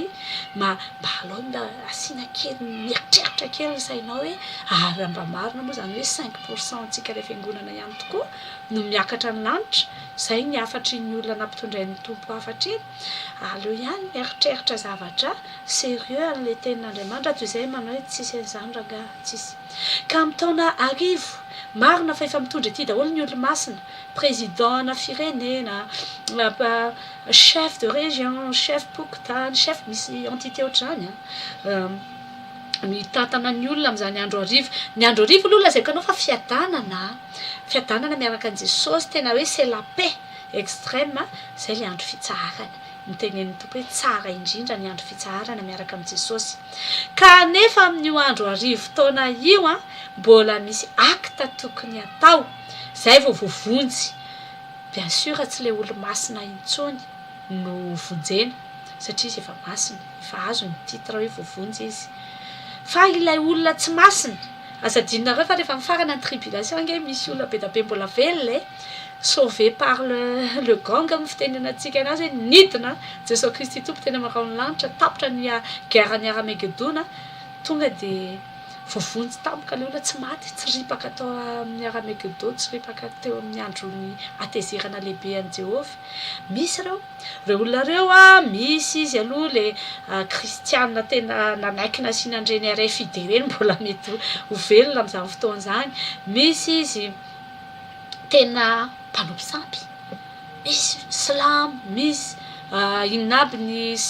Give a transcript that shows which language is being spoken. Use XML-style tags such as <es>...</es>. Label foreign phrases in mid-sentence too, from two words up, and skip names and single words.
<mg>mba alao mba asiana kely mieritreritra kely ny sainao hoe ary mba marina moa zany hoe 5% antsika ilay fiangonana ihany tokoa no miakatra ny lanitra zay ny afatry ny olona nampitondray ny tompo afatra iny aleo ihany mieritreritra zavatra sérieux an'ilay tenin'Andriamanitra toy izay manao hoe tsisy an'izany rangahy tsisy ka amin'ny taona arivo marina fa efa mitondra ity daholo ny olo-masina président na firenena</mg> <fr>chef de région</fr> <mg>chef pokotany chef misy entité ohatr'izany mitantana ny olona amin'izany andro arivo ny andro arivo aloha lazaiko anao fa fiadanana miaraka an'i Jesosy tena hoe</mg> <fr>c'est la paix extrême</fr> <mg>zay le andro fitsarana mitenen'ny tompo hoe tsara indrindra ny andro fitsarana miaraka amin'i Jesosy kanefa amin'io andro arivo taona io a mbola misy acte tokony atao zay vao voavonjy</mg> <fr>bien sûr</fr> <mg>tsy le olo-masina intsony no vonjena satria izy efa masina efa azo ny titre hoe voavonjy izy fa ilay olona tsy masina aza dinareo fa rehefa mifarana ny tribulation nge misy olona be da be mbola velona sauvé</mg> <fr>par le gang</fr> <mg>amin'ny fitenenantsika anazy hoe nidina Jesosy Kristy tompo tena marao ny lanitra tapitra ny guerre ny Armageddona tonga dia voavonjy tampoka ilay olona tsy maty tsy ripaka tao amin'ny Armageddon tsy ripaka teo amin'ny androny atezerana lehibe an'i Jehovah misy reo olona reo a misy izy aloha le kristiana tena nanaikina sinandreny RFID reny mbola mety ho velona amin'izany fotoana izany misy izy tena mpanompo sampy misy slam misy inona aby ny</mg>